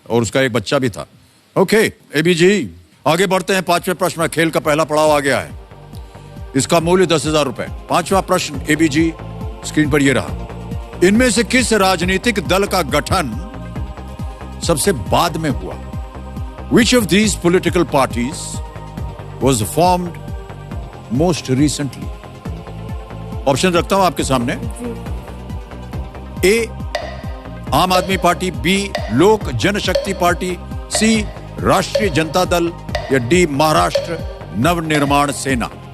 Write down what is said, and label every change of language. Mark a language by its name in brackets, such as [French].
[Hindi] और उसका एक बच्चा भी था. ओके एबी जी, आगे बढ़ते हैं. पांचवें प्रश्न में खेल का पहला पड़ाव आ गया है. इसका मूल्य 10,000 रुपए. पांचवा प्रश्न एबी जी स्क्रीन पर यह रहा. इनमें से किस राजनीतिक दल का गठन सबसे बाद में हुआ? [English] Which of these political parties was formed most recently? [Hindi] Option रखता हूं आपके सामने. ए आम आदमी पार्टी, बी लोक जनशक्ति पार्टी, सी राष्ट्रीय जनता दल या डी महाराष्ट्र नवनिर्माण सेना?